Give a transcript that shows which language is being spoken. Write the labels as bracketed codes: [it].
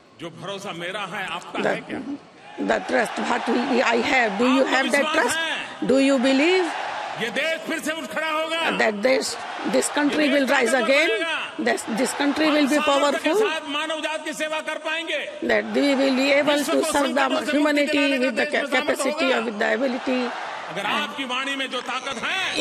[hi] जो भरोसा मेरा है आपका है क्या? [en] The trust what I have, do you have that trust? Do you believe [hi] ये देश फिर से उठ खड़ा होगा? [en] That this country will rise again? This country will be powerful? [hi] मानव जात की सेवा कर पाएंगे? [en] That we will be able to serve the humanity with the capacity or with the ability? [hi] अगर आपकी वाणी में जो ताकत है,